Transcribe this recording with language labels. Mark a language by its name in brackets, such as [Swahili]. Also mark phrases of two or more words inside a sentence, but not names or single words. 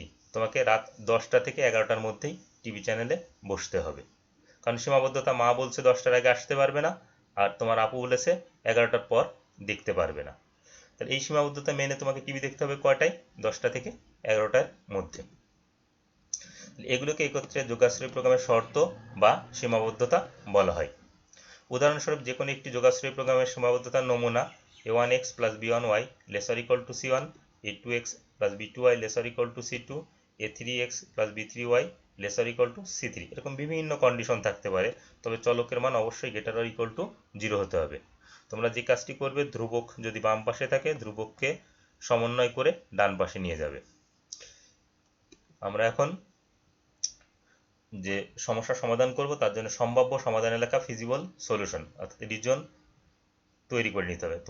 [Bangla] তোমাকে রাত 10টা থেকে 11টার মধ্যেই টিভি চ্যানেলে বসতে হবে, কারণ সীমাবদ্ধতা মা বলছে 10টার আগে আসতে পারবে না, আর তোমার আপু বলেছে 11টার পর দেখতে পারবে না। তাহলে এই সীমাবদ্ধতা মেনে তোমাকে টিভি দেখতে হবে কয়টায়? 10টা থেকে 11টার মধ্যে। এগুলোকে একত্রে যোগাশ্রয়ী প্রোগ্রামের শর্ত বা সীমাবদ্ধতা বলা হয়। উদাহরণস্বরূপ যে কোনো একটি যোগাশ্রয়ী প্রোগ্রামের সীমাবদ্ধতার নমুনা a1x + b1y ≤ c1, a2x + b2y ≤ c2, a3x + b3y ≤ c3, এরকম বিভিন্ন কন্ডিশন থাকতে পারে। তবে চলকের মান অবশ্যই >0 হতে হবে। তোমরা যে কাজটি করবে, ধ্রুবক যদি বাম পাশে থাকে, ধ্রুবককে সমন্বয় করে ডান পাশে নিয়ে যাবে। আমরা এখন যে সমস্যা সমাধান করব তার জন্য সম্ভাব্য সমাধান এলাকা [English] feasible solution, [Bangla] অর্থাৎ রিজন তৈরি করে নিতে হবে।